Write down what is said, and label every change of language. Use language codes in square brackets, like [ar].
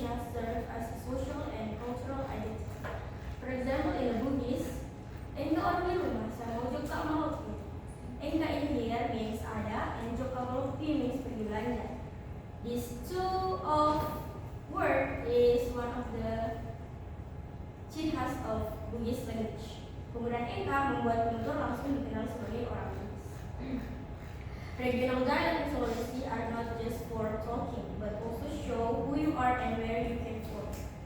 [en] serve as a social and cultural identity. For example, in the Bugis, [id] Enggak orang di rumah sama Joka Malupi. [en] Enggak in here means ada, and Joka Malupi means [id] pergi belanja. [en] These two of word is one of the [id] ciri khas [en] of Bugis language. [id] Penggunaan engka membuat penutur langsung dikenal sebagai orang Bugis. [en] Regional dialect in Sulawesi are not just for talking, but also show who you are and where you came from.